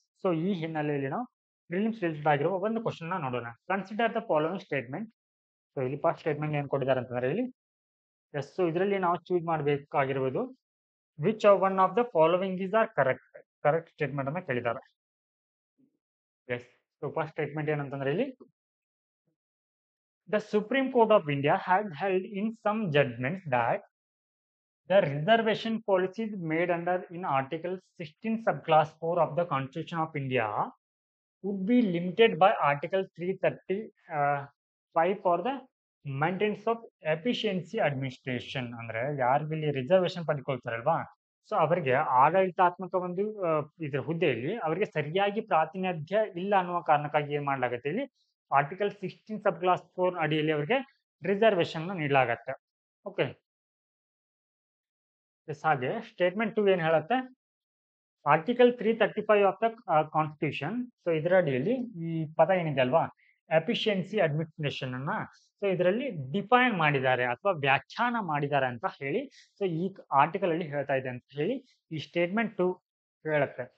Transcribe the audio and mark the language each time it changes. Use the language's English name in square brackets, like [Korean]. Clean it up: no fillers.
[Kannada] So ಈ ಹಿನ್ನೆಲೆಯಲ್ಲಿ ನಾವು ಪ್ರಿಲಿಮ್ಸ್ ರಿಲೇಟೆಡ್ ಆಗಿರುವ ಒಂದು ಕ್ವಶನ್ ನ ನೋಡೋಣ. [English] Consider the following statement. [Kannada] So ಇಲ್ಲಿ ಫಸ್ಟ್ ಸ್ಟೇಟ್ಮೆಂಟ್ ಏನ್ ಕೊಟ್ಟಿದ್ದಾರೆ ಅಂತಂದ್ರೆ ಇಲ್ಲಿ ಎಸ್. ಸೊ ಇದರಲ್ಲಿ ನಾವು ಚೂಸ್ ಮಾಡಬೇಕಾಗಿರುವುದು [English] which one of the following is are correct statement [Kannada] ಅನ್ನ ಕೇಳಿದ್ದಾರೆ. [English] Yes. So first statement [Kannada] ಏನಂತಂದ್ರೆ ಇಲ್ಲಿ [English] the Supreme Court of India had held in some judgments that the reservation policies made under in Article 16 subclass 4 of the Constitution of India would be limited by Article 335 for the maintenance of efficiency administration. [Kannada] ಅಂದ್ರೆ ಯಾರು ಇಲ್ಲಿ reservation ಪಡ್ಕೊಳ್ತಾರಲ್ವಾ, so ಅವರಿಗೆ ಆಡಳಿತಾತ್ಮಕ ಒಂದು ಇದ್ರ ಹುದ್ದೆಯಲ್ಲಿ ಅವರಿಗೆ ಸರಿಯಾಗಿ ಪ್ರಾತಿನಿಧ್ಯ ಇಲ್ಲ ಅನ್ನುವ ಕಾರಣಕ್ಕಾಗಿ ಏನ್ ಮಾಡ್ಲಾಗತ್ತೆ ಇಲ್ಲಿ ಆರ್ಟಿಕಲ್ 16 ಸಬ್ ಕ್ಲಾಸ್ 4 ಅಡಿಯಲ್ಲಿ ಅವರಿಗೆ ರಿಸರ್ವೇಶನ್ ನೀಡಲಾಗತ್ತೆ. ಓಕೆ, ಹಾಗೆ ಸ್ಟೇಟ್ಮೆಂಟ್ 2 ಏನ್ ಹೇಳುತ್ತೆ, [English] article 335 of the constitution, [Kannada] so ಇದರ ಅಡಿಯಲ್ಲಿ ಈ ಪದ ಏನಿದೆ ಅಲ್ವಾ ಎಫಿಷಿಯನ್ಸಿ ಅಡ್ಮಿನಿಸ್ಟ್ರೇಷನ್ ಅನ್ನ ಸೊ ಇದರಲ್ಲಿ ಡಿಫೈನ್ ಮಾಡಿದ್ದಾರೆ ಅಥವಾ ವ್ಯಾಖ್ಯಾನ ಮಾಡಿದ್ದಾರೆ ಅಂತ ಹೇಳಿ ಸೊ ಈ ಆರ್ಟಿಕಲ್ ಅಲ್ಲಿ ಹೇಳ್ತಾ ಇದೆ ಅಂತ ಹೇಳಿ ಈ ಸ್ಟೇಟ್ಮೆಂಟ್ 2 ಹೇಳುತ್ತೆ.